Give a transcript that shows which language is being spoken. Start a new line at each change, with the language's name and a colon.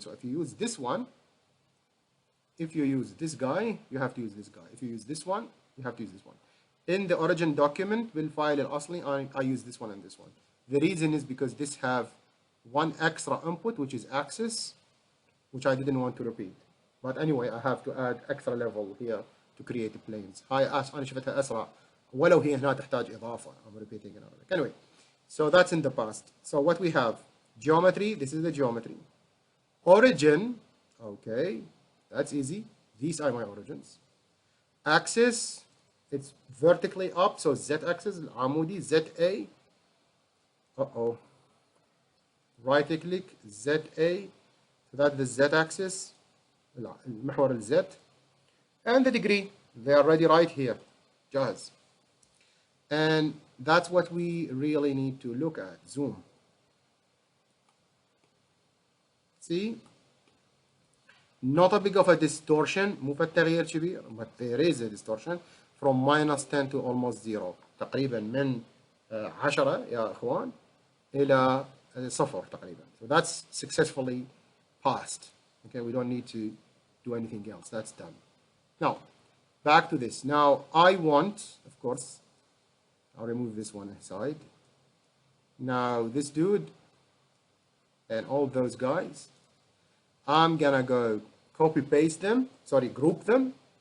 English: So if you use this one, if you use this guy, you have to use this guy. If you use this one, you have to use this one. In the origin document,
Arabic: بالفايل الأصلي,
English: I use this one and this one. The reason is because this have one extra input, which is axis, which I didn't want to repeat. But anyway, I have to add extra level here to create the planes.
Arabic: هاي أنا شفتها أسرع ولو هي هنا تحتاج إضافة.
English: I'm repeating it. Anyway, so that's in the past. So what we have, geometry. This is the geometry. Origin. Okay, that's easy. These are my origins. Axis. It's vertically up. So z-axis.
Arabic: العمودي.
English: ZA. Uh-oh. Right click. ZA. So that's the z-axis.
Arabic: المحور الZ.
English: And the degree, they are already right here.
Arabic: جاهز.
English: And that's what we really need to look at. Zoom. See? Not a big of a distortion.
Arabic: مو فالتغيير كبير.
English: But there is a distortion from minus 10 to almost 0.
Arabic: تقريبا من 10 يا إخوان إلى 0 تقريبا.
English: So that's successfully passed. Okay, we don't need to do anything else. That's done. Now, back to this. Now, I want, of course, I'll remove this one aside. Now, this dude and all those guys, I'm gonna go copy paste them, sorry, group them,